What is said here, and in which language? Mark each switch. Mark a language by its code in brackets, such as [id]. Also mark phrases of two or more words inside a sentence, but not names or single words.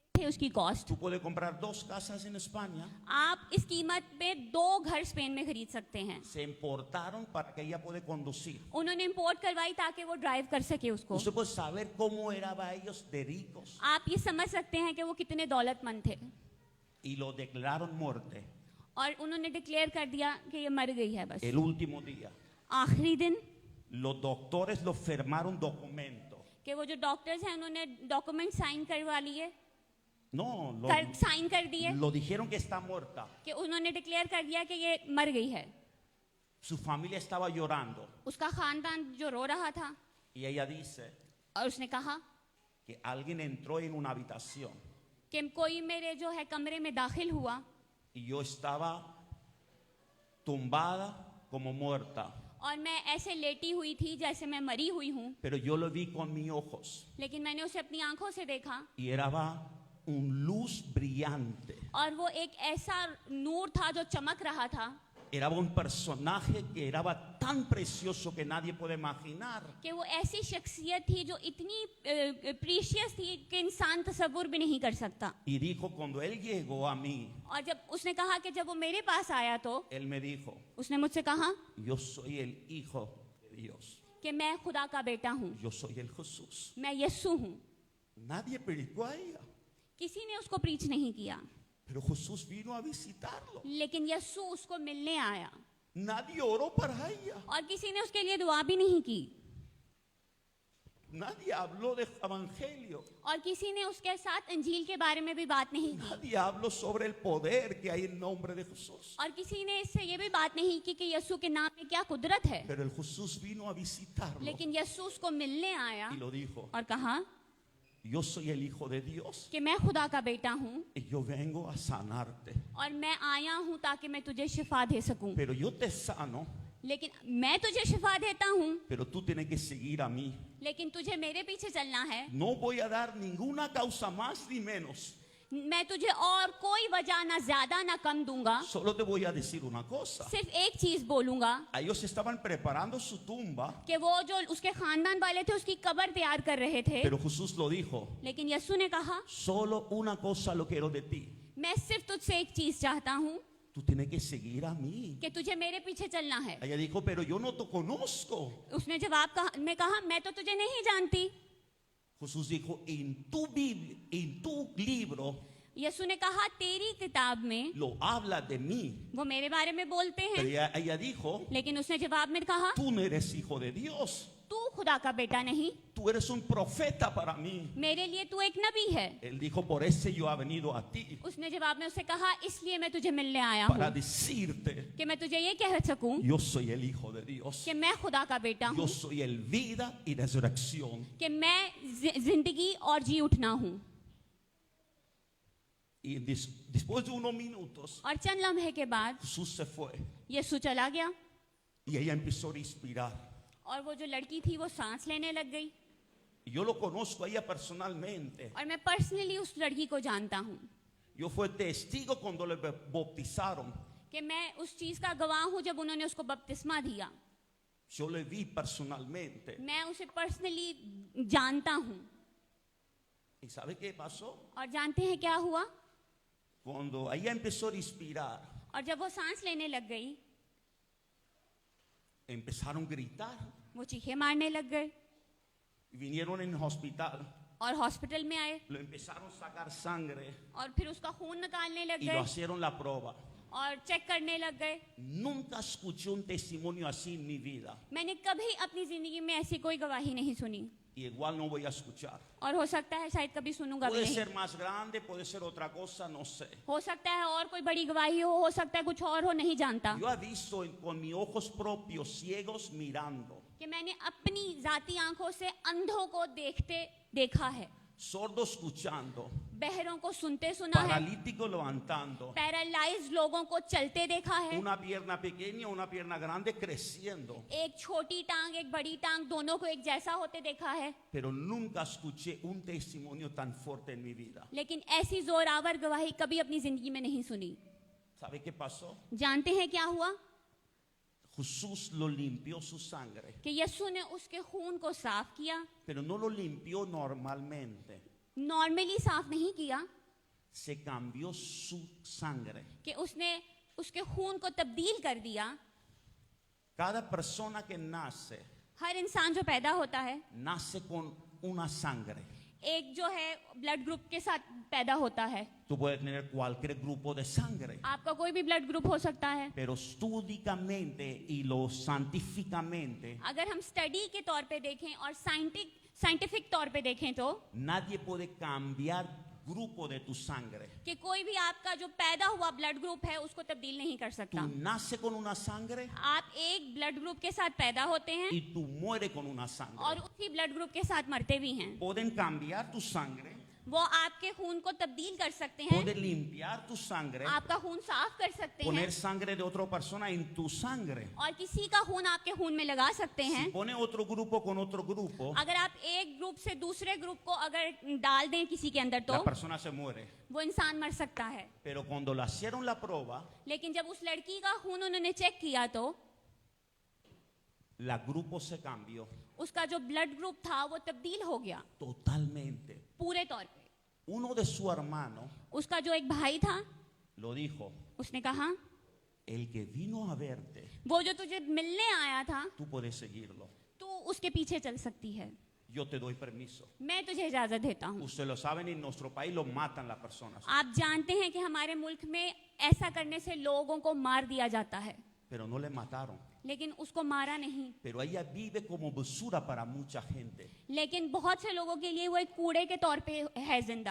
[ur] اس کی کاسٹ. [es] Tú puedes comprar 2 casas en España. [ur] آپ اس قیمت پہ 2 گھر اسپین میں خرید سکتے ہیں. [es] Se importaron para que ella pueda conducir. [ur] انہوں نے امپورٹ کروائی تاکہ وہ ڈرائیو کر سکے اس کو. [es] Usted puede saber cómo eran ellos de ricos. [ur] آپ یہ سمجھ سکتے ہیں کہ وہ کتنے دولت مند تھے. [es] Y lo declararon muerte [ur] اور انہوں نے ڈکلیئر کر دیا کہ یہ مر گئی ہے بس. [es] el último día. [ur] آخری دن [es] Los doctores lo firmaron documento. [ur] کہ وہ جو ڈاکٹرز ہیں انہوں نے [en] document sign [ur] کروا لیے, [es] No, [ur] سائن کر دیے [es] lo dijeron que está muerta. [ur] کہ انہوں نے ڈکلیئر کر دیا کہ یہ مر گئی ہے. [es] Su familia estaba llorando. [ur] اس کا خاندان جو رو رہا تھا, [es] Y ella dice [ur] اور اس نے کہا [es] que alguien entró en una habitación. [ur] کہ کوئی میرے جو ہے کمرے میں داخل ہوا [es] Y yo estaba tumbada como muerta. [ur] اور میں ایسے لیٹی ہوئی تھی جیسے میں مری ہوئی ہوں, [es] Pero yo lo vi con mis ojos. [ur] لیکن میں نے اسے اپنی آنکھوں سے دیکھا [es] Y era un luz brillante. [ur] اور وہ ایک ایسا نور تھا جو چمک رہا تھا [es] Era un personaje que era tan precioso que nadie puede imaginar. [ur] کہ وہ ایسی شخصیت تھی جو اتنی پریشیس تھی کہ انسان تصور بھی نہیں کر سکتا. [es] Y dijo, cuando él llegó a mí, [ur] اور جب اس نے کہا کہ جب وہ میرے پاس آیا تو [es] él me dijo, [ur] اس نے مجھ سے کہا [es] yo soy el hijo de Dios. [ur] کہ میں خدا کا بیٹا ہوں, [es] Yo soy el Jesús. [ur] میں یسو ہوں. [es] Nadie predicó a ella. [ur] کسی نے اس کو پریچ نہیں کیا, [es] Pero Jesús vino a visitarlo. [ur] لیکن یسو اس کو ملنے آیا [es] Nadie oró para ella. [ur] اور کسی نے اس کے لیے دعا بھی نہیں کی [es] Nadie habló de evangelio. [ur] اور کسی نے اس کے ساتھ انجیل کے بارے میں بھی بات نہیں کی [es] Nadie habló sobre el poder que hay en nombre de Jesús. [ur] اور کسی نے اس سے یہ بھی بات نہیں کی کہ یسو کے نام میں کیا قدرت ہے. [es] Pero el Jesús vino a visitarlo [ur] لیکن یسو اس کو ملنے آیا [es] y lo dijo, [ur] اور کہا [es] yo soy el hijo de Dios [ur] کہ میں خدا کا بیٹا ہوں [es] y yo vengo a sanarte. [ur] اور میں آیا ہوں تاکہ میں تجھے شفا دے سکوں. [es] Pero yo te sano, [ur] لیکن میں تجھے شفا دیتا ہوں, [es] pero tú tienes que seguir a mí. [ur] لیکن تجھے میرے پیچھے چلنا ہے. [es] No voy a dar ninguna causa más ni menos. [ur] میں تجھے اور کوئی وجہ نہ زیادہ نہ کم دوں گا, [es] Solo te voy a decir una cosa. [ur] صرف ایک چیز بولوں گا [es] Ellos estaban preparando su tumba, [ur] کہ وہ جو اس کے خاندان والے تھے اس کی قبر تیار کر رہے تھے, [es] pero Jesús lo dijo, [ur] لیکن یسو نے کہا [es] solo una cosa lo quiero de ti. [ur] میں صرف تجھ سے ایک چیز چاہتا ہوں [es] Tú tienes que seguir a mí. [ur] کہ تجھے میرے پیچھے چلنا ہے. [es] Ella dijo, pero yo no te conozco. [ur] اس نے جواب میں کہا میں تو تجھے نہیں جانتی. [es] Jesús dijo, en tu Biblia, en tu libro, [ur] یسو نے کہا تیری کتاب میں [es] lo habla de mí. [ur] وہ میرے بارے میں بولتے [es] Pero [ur] ہیں, [es] ella dijo, [ur] لیکن اس نے جواب میں کہا [es] tú no eres hijo de Dios. [ur] تو خدا کا بیٹا نہیں, [es] Tú eres un profeta para mí. [ur] میرے لیے تو ایک نبی ہے. [es] Él dijo, por eso yo he venido a ti, [ur] اس نے جواب میں اس سے کہا اس لیے میں تجھے ملنے آیا [es] para [ur] ہوں [es] decirte, [ur] کہ میں تجھے یہ کہہ سکوں [es] yo soy el hijo de Dios. [ur] کہ میں خدا کا بیٹا ہوں, [es] Yo soy el vida y resurrección. [ur] کہ میں زندگی اور جی اٹھنا ہوں. [es] Y después de unos minutos, [ur] اور چند لمحے کے بعد [es] Jesús se fue [ur] یسوع چلا گیا [es] y ella empezó a respirar. [ur] اور وہ جو لڑکی تھی وہ سانس لینے لگ گئی. [es] Y yo lo conozco a ella personalmente. [ur] اور میں پرسنلی اس لڑکی کو جانتا ہوں [es] Yo fui testigo cuando le bautizaron. [ur] کہ میں اس چیز کا گواہ ہوں جب انہوں نے اس کو بپتسمہ دیا. [es] Yo le vi personalmente. [ur] میں اسے پرسنلی جانتا ہوں. [es] ¿Y sabe qué pasó? [ur] اور جانتے ہیں کیا ہوا? [es] Cuando ella empezó a respirar, [ur] اور جب وہ سانس لینے لگ گئی [es] empezaron a gritar. [ur] وہ چیخیں مارنے لگ گئے [es] Y vinieron en el hospital. [ur] اور ہاسپٹل میں آئے [es] Lo empezaron a sacar sangre [ur] اور پھر اس کا خون نکالنے لگ [es] y lo [ur] گئے [es] hicieron la prueba. [ur] اور چیک کرنے لگ گئے. [es] Nunca escuché un testimonio así en mi vida. [ur] میں نے کبھی اپنی زندگی میں ایسی کوئی گواہی نہیں سنی [es] Y igual no voy a escuchar. [ur] اور ہو سکتا ہے شاید کبھی سنوں گا بھی [es] Puede [ur] نہیں. [es] ser más grande, puede ser otra cosa, no sé. [ur] ہو سکتا ہے اور کوئی بڑی گواہی ہو سکتا ہے کچھ اور ہو، نہیں جانتا. [es] Yo he visto con mis ojos propios ciegos mirando, [ur] کہ میں نے اپنی ذاتی آنکھوں سے اندھوں کو دیکھا ہے, [es] sordos escuchando, [ur] بہروں کو سنتے سنا ہے, [es] paralíticos levantando, [ur] پیرالائزڈ لوگوں کو چلتے دیکھا ہے, [es] una pierna pequeña, una pierna grande creciendo. [ur] ایک چھوٹی ٹانگ ایک بڑی ٹانگ دونوں کو ایک جیسا ہوتے دیکھا ہے. [es] Pero nunca escuché un testimonio tan fuerte en mi vida. [ur] لیکن ایسی زور آور گواہی کبھی اپنی زندگی میں نہیں سنی. [es] ¿Sabe qué pasó? [ur] جانتے ہیں کیا ہوا? [es] Jesús lo limpió su sangre, [ur] کہ یسوع نے اس کے خون کو صاف کیا, [es] pero no lo limpió normalmente. [ur] نارملی صاف نہیں کیا, [es] se cambió su sangre. [ur] کہ اس نے اس کے خون کو تبدیل کر دیا. [es] Cada persona que nace, [ur] ہر انسان جو پیدا ہوتا ہے [es] nace con una sangre. [ur] ایک جو ہے [en] blood group [ur] کے ساتھ پیدا ہوتا ہے. [es] Tú puedes tener cualquier grupo de sangre, [ur] آپ کا کوئی بھی [en] blood group [ur] ہو سکتا ہے. [es] pero estúdicamente y lo científicamente, [ur] اگر ہم اسٹڈی کے طور پہ دیکھیں اور سائنٹیفک طور پہ دیکھیں تو [es] nadie puede cambiar grupo de tu sangre. [ur] کہ کوئی بھی آپ کا جو پیدا ہوا [en] blood group [ur] ہے اس کو تبدیل نہیں کر [es] Tú [ur] سکتا. [es] naces con una sangre [ur] آپ ایک [en] blood group [ur] کے ساتھ پیدا ہوتے ہیں [es] y tú mueres con una [ur] اور [es] sangre. [ur] اسی [en] blood group [ur] کے ساتھ مرتے بھی ہیں. [es] Pueden cambiar tu sangre, [ur] وہ آپ کے خون کو تبدیل کر سکتے ہیں, [es] pueden limpiar tu sangre, [ur] آپ کا خون صاف کر سکتے ہیں [es] poner sangre de otra persona en tu sangre. [ur] اور کسی کا خون آپ کے خون میں لگا سکتے ہیں. [es] Si pone otro grupo con otro grupo, [ur] اگر آپ ایک گروپ سے دوسرے گروپ کو اگر ڈال دیں کسی کے اندر تو [es] la persona se muere. [ur] وہ انسان مر سکتا ہے. [es] Pero cuando le hicieron la prueba, [ur] لیکن جب اس لڑکی کا خون انہوں نے چیک کیا تو [es] la grupo se cambió [ur] اس کا جو [en] blood group [ur] تھا وہ تبدیل ہو گیا [es] totalmente. [ur] پورے طور پہ. [es] Uno de sus hermanos [ur] اس کا جو ایک بھائی تھا [es] lo dijo, [ur] اس نے کہا [es] el que vino a verte, [ur] وہ جو تجھے ملنے آیا تھا [es] tú puedes seguirlo. [ur] تو اس کے پیچھے چل سکتی ہے, [es] Yo te doy permiso. [ur] میں تجھے اجازت دیتا ہوں. [es] Ustedes lo saben, en nuestro país lo matan las personas. [ur] آپ جانتے ہیں کہ ہمارے ملک میں ایسا کرنے سے لوگوں کو مار دیا جاتا ہے, [es] Pero no le mataron. [ur] لیکن اس کو مارا نہیں. [es] Pero ella vive como basura para mucha gente. [ur] لیکن بہت سے لوگوں کے لیے وہ ایک کوڑے کے طور پہ ہے زندہ,